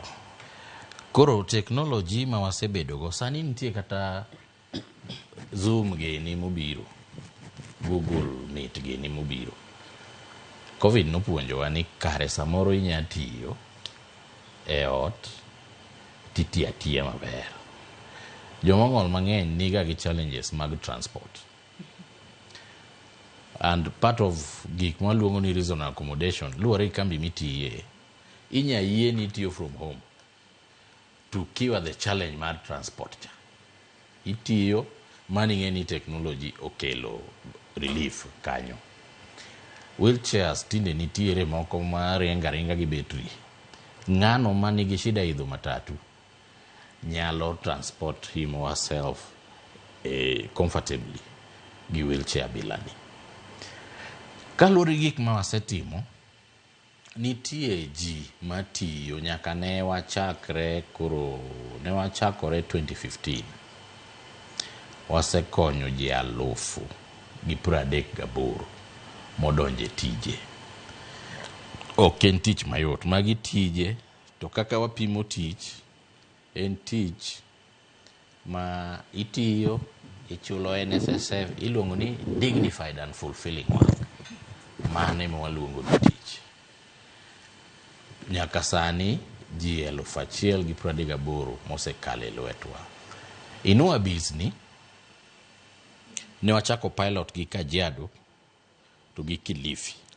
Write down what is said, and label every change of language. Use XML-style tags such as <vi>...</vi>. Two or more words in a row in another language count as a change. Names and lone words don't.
<luo>Koro teknoloji ma wasebedo go sani nitie kata Zoom geni mobiro, Google Meet geni mobiro. Covid nopuonjowa ni kare samoro inya tiyo e ot titiyo atiya maber. Jomong'ol mang'eny niga gi challenges mag transport. And part of gik mwaluongo ni</luo> <en>reasonable accommodation</en> <luo>luwore gi kambi mitiye, inya yie ni tiyo</luo> <en>from home</en> <luo>to kiwa</luo> <en>the challenge</en> <luo>mar transport cha. Itiyo maning'e ni technology okelo relief kanyo. Wheelchairs tinde nitiere moko ma ringa gi betri. Ng'ano manigi shida idho matatu nyalo</luo> <en>transport him or herself comfortably</en> <luo>gi wheelchair bilani. Kaluwore gik ma wasetimo, nitie ji matiyo nyaka ne wachakore 2015. Wasekonyo ji 1,038 modonje tije. Ok en tich mayot, magi tije to kaka wapimo tich, en tich ma itiyo, ichulo NSSF, iluongo ni</luo> <en>dignified and fulfilling work.</en> <luo>Mane ma waluongo ni tich. Nyaka sani ji 1,038 mosekale lwetwa. Inua Bizni ne wachako pilot gi Kajiado to gi Kilifi.</luo>